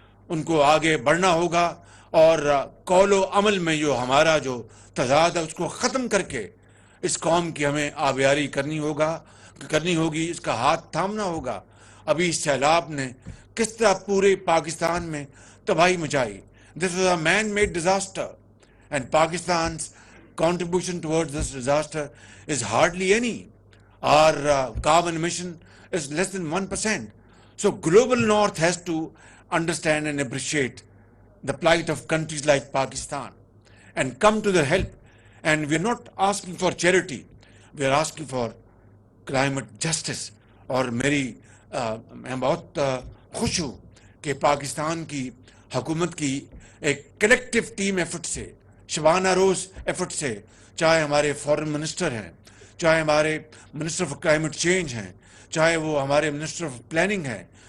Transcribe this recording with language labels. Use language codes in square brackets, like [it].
[ur] ان کو آگے بڑھنا ہوگا، اور قول و عمل میں جو ہمارا جو تضاد ہے اس کو ختم کر کے اس قوم کی ہمیں آبیاری کرنی ہوگی، اس کا ہاتھ تھامنا ہوگا. ابھی سیلاب نے کس طرح پورے پاکستان میں تباہی مچائی. [en] This was a man-made disaster, and Pakistan's contribution towards this disaster is hardly any. Our carbon emission is less than 1%. So global north has to understand and appreciate the plight of countries like Pakistan and come to their help. And we're not asking for charity, we're asking for climate justice. [ur] اور میں بہت خوش ہوں کہ پاکستان کی حکومت کی ایک کلیکٹو ٹیم ایفرٹ سے، شبانہ روز ایفرٹ سے، چاہے ہمارے فورن منسٹر ہیں، چاہے ہمارے منسٹر آف کلائمیٹ چینج ہیں، چاہے وہ ہمارے منسٹر آف پلاننگ ہیں،